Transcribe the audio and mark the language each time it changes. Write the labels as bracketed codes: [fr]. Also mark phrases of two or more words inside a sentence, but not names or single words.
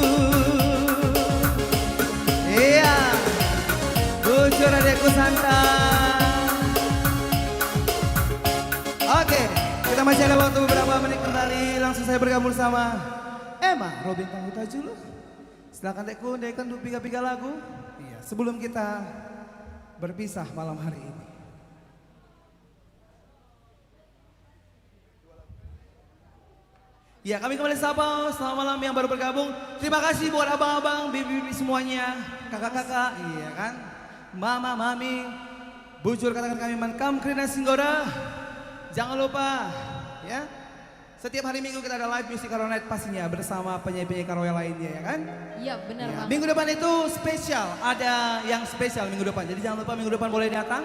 [id] Iya, bujur adekku santai. Oke, kita masih ada waktu beberapa menit kembali. Langsung saya bergabung sama Emma Robin Tangguta Julu. Silakan dekku, dekan untuk piga-piga lagu. Iya, sebelum kita berpisah malam hari ini. Ya, kami kembali sapa, selamat malam yang baru bergabung. Terima kasih buat abang-abang, bibi-bibi semuanya, kakak-kakak, iya kan, mama, mami, bujur katakan kami Mankam Krina Singgora. Jangan lupa, ya, setiap hari Minggu kita ada [en] live music [id] Karo Night pastinya bersama penyanyi-penyanyi karaoke lainnya, ya kan? Iya benar Ya, banget. minggu depan itu spesial, ada yang spesial minggu depan. Jadi jangan lupa minggu depan boleh datang.